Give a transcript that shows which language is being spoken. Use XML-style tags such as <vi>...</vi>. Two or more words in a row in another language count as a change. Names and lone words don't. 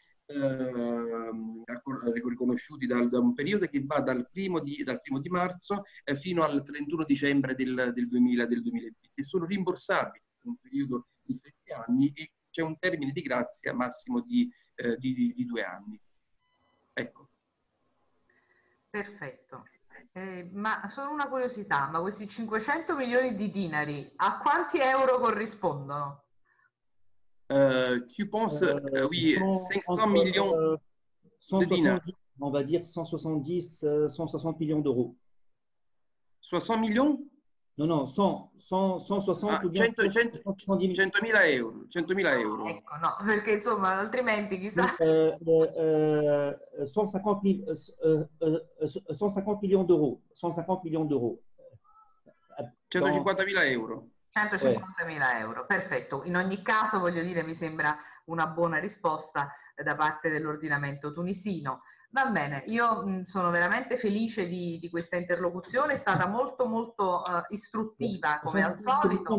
<it>riconosciuti da un periodo che va dal primo di marzo fino al 31 dicembre del 2020, che sono rimborsabili per un periodo di 7 anni e c'è un termine di grazia massimo di 2 anni. Ecco. Perfetto. Ma solo una curiosità, ma questi 500 milioni di dinari a quanti euro corrispondono?</it> <fr>Tu penses, oui, 500 millions de dinars. On va dire 170, 160 millions d'euros. 60 millions?</fr> <it>No, 160 100.000 euro. 100.000 euro. Ecco, no, perché insomma, altrimenti chissà.</it> <fr>150 millions d'euros. 150 millions d'euros.</fr> <it>150.000 euro. 150.000 euro, perfetto. In ogni caso, voglio dire, mi sembra una buona risposta da parte dell'ordinamento tunisino. Va bene, io sono veramente felice di questa interlocuzione, è stata molto istruttiva, come al solito.</it>